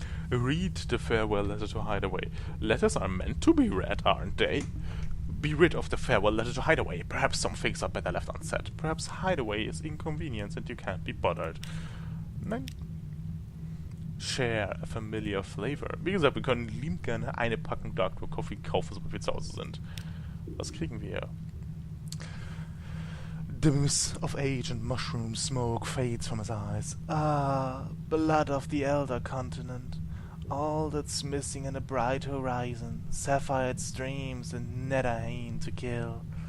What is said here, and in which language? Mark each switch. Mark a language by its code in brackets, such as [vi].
[en] Read the farewell letter to Hideaway. Letters are meant to be read, aren't they? Be rid of the farewell letter to Hideaway. Perhaps some things are better left unsaid. Perhaps Hideaway is inconvenience and you can't be bothered. [de] Nein. [en] Share a familiar flavor. [de] Wie gesagt, wir können liebend gerne eine Packung Dark Roast Coffee kaufen, sobald wir zu Hause sind. Was kriegen wir? [en] The mist of age and mushroom smoke fades from his eyes. Ah, blood of the elder continent. All that's missing in a bright horizon. Sapphire streams and netherine to kill.